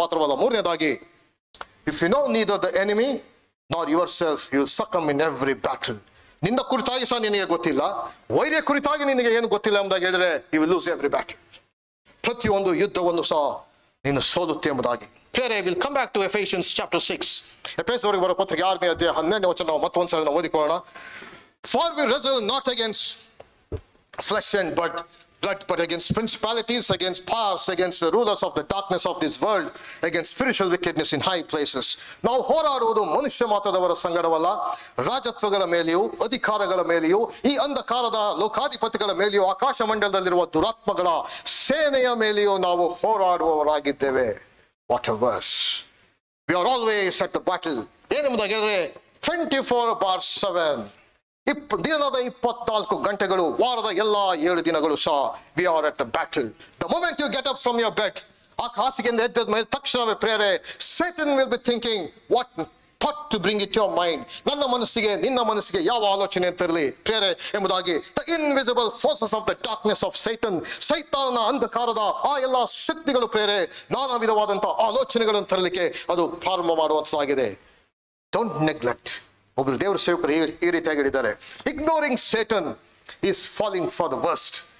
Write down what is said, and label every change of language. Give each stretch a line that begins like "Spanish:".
Kannada: ಮಾತ್ರವಲ್ಲ, ಮೂರನೇದಾಗಿ,
English: If you know neither the enemy nor yourself you will succumb in every battle.
Kannada: ನಿನ್ನ ಕುರಿತಾಗಿ ಸಹ ನಿನಗೆ ಗೊತ್ತಿಲ್ಲ, ವೈರ್ಯ ಕುರಿತಾಗಿ ನಿನಗೆ ಏನು ಗೊತ್ತಿಲ್ಲ ಎಂಬುದಾಗಿ ಹೇಳಿದ್ರೆ
English: You will lose every battle.
Kannada: ಪ್ರತಿಯೊಂದು ಯುದ್ಧವನ್ನು ಸಹ ನೀನು ಸೋಲುತ್ತೆ ಎಂಬುದಾಗಿ.
English: Prayer, we'll come back to Ephesians chapter 6.
Kannada: ಎಫೆಸದವರಿಗೆ ಬರೋ ಪತ್ರಿಕೆ 6ನೇ ಅಧ್ಯಾಯ 12ನೇ ವಚನ ನಾವು ಮತ್ತೊಂದ್ಸಲ ನಾವು ಓದಿಕೊಳ್ಳೋಣ.
English: For we wrestle not against flesh and blood, but against principalities, against powers, against the rulers of the darkness of this world, against spiritual wickedness in high places.
Kannada: ನಾವು ಹೋರಾಡುವುದು ಮನುಷ್ಯ ಮಾತ್ರದವರ ಸಂಗಡವಲ್ಲ, ರಾಜತ್ವಗಳ ಮೇಲೆಯೂ ಅಧಿಕಾರಗಳ ಮೇಲೆಯೂ ಈ ಅಂಧಕಾರದ ಲೋಕಾಧಿಪತಿಗಳ ಮೇಲೆಯೂ ಆಕಾಶ ಮಂಡಲದಲ್ಲಿರುವ ದುರಾತ್ಮಗಳ ಸೇನೆಯ ಮೇಲೆಯೂ ನಾವು ಹೋರಾಡುವವರಾಗಿದ್ದೇವೆ.
English: What a verse. We are always at the battle.
Kannada: ಏನೆಂಬುದಾಗಿ ಹೇಳಿದ್ರೆ 24/7, ದಿನದ 24 ಗಂಟೆಗಳು, ವಾರದ ಎಲ್ಲ 7 ದಿನಗಳು ಸಹ
English: we are at the battle. The moment you get up from your bed,
Kannada: ಆ ಹಾಸಿಗೆಯಿಂದ ಎದ್ದ ಮೇಲೆ ತಕ್ಷಣವೇ ಪ್ರೇರೆ
English: Satan will be thinking what thought to bring it to your mind.
Kannada: ನನ್ನ ಮನಸ್ಸಿಗೆ ನಿನ್ನ ಮನಸ್ಸಿಗೆ ಯಾವ ಆಲೋಚನೆ ತರಲಿ ಪ್ರೇರೆ ಎಂಬುದಾಗಿ.
English: The invisible forces of the darkness of Satan,
Kannada: ಸೈತಾನನ ಅಂಧಕಾರದ ಆ ಎಲ್ಲ ಶಕ್ತಿಗಳು ಪ್ರೇರೆ ನಾನಾ ವಿಧವಾದಂತಹ ಆಲೋಚನೆಗಳನ್ನು ತರಲಿಕ್ಕೆ ಅದು ಪ್ರಾರಂಭ ಮಾಡುವಂತಾಗಿದೆ.
English: Don't neglect.
Kannada: ಒಬ್ಬರು ದೇವರ ಸೇವಕರು ಈ ರೀತಿಯಾಗಿ ಹೇಳಿದ್ದಾರೆ,
English: Ignoring Satan is falling for the worst.